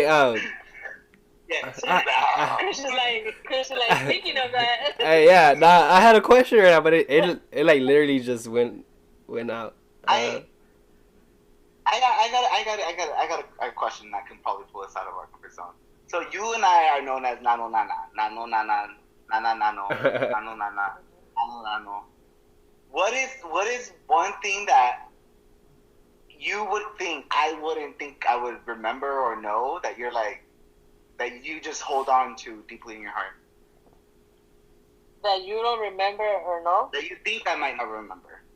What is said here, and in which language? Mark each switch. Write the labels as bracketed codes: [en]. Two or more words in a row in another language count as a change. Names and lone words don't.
[en] Chris is like thinking of that. Hey, yeah, I had a question right now, but it like literally just went out. I got a question that can probably pull us out of our comfort zone. So you and I are known as Nano Nana. Nano Nana. Nana Nano. Nano Nana. Nano Nano. What is one thing that you would think I wouldn't think I would remember or know that you're like, that you just hold on to deeply in your heart? That you don't remember or know? That you think I might not remember.